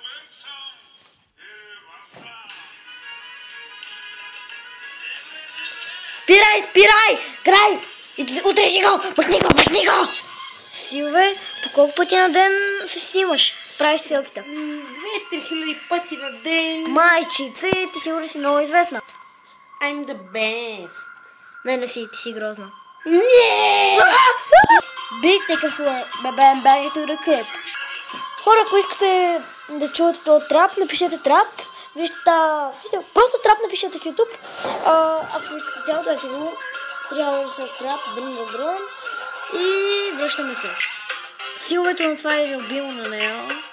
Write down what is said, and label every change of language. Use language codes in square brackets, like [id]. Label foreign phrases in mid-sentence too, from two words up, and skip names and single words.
[bg] Спирай! Край! Отрежи го! Махни го! Силве, по колко пъти на ден се снимаш? Правиш селфита? 2-3 хиляди пъти на ден. Майчице, ти сигурно си много известна. [en] I'm the best. [bg] Не си, ти си грозна. Не! [en] Big take us away, bang to the clip. [bg] Хора, ако искате да чувате този трап, напишете трап. Вижте просто трап напишете в YouTube. Ако искате цялото, ето го. Трябва да сме в трап, дрън. И връщаме се. Силвето на това е любимо на нея.